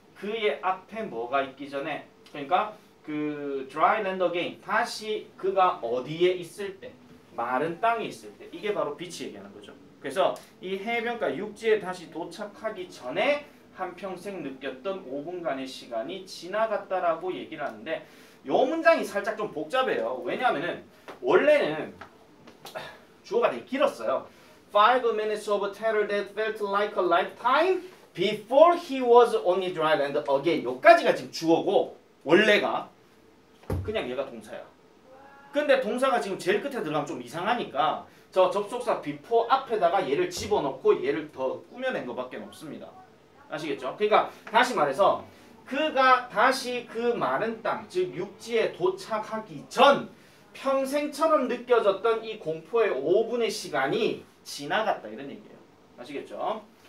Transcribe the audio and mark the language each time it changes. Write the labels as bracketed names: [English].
[Korean] 그의 앞에 뭐가 있기 전에, 그러니까 그 [English] dry land again, [Korean] 다시 그가 어디에 있을 때, 마른 땅에 있을 때, 이게 바로 빛이 얘기하는 거죠. 그래서 이 해변가 육지에 다시 도착하기 전에 한평생 느꼈던 5분간의 시간이 지나갔다라고 얘기를 하는데, 요 문장이 살짝 좀 복잡해요. 왜냐하면은 원래는 주어가 되게 길었어요. [English] 5 minutes of terror that felt like a lifetime before he was on the dry land again. [Korean] 요까지가 지금 주어고 원래가 그냥 얘가 동사야. 근데 동사가 지금 제일 끝에 들어가면 좀 이상하니까 저 접속사 before 앞에다가 얘를 집어넣고 얘를 더 꾸며낸 것밖에 없습니다. 아시겠죠? 그러니까 다시 말해서 그가 다시 그 마른 땅, 즉 육지에 도착하기 전 평생처럼 느껴졌던 이 공포의 5분의 시간이 지나갔다 이런 얘기예요. 아시겠죠?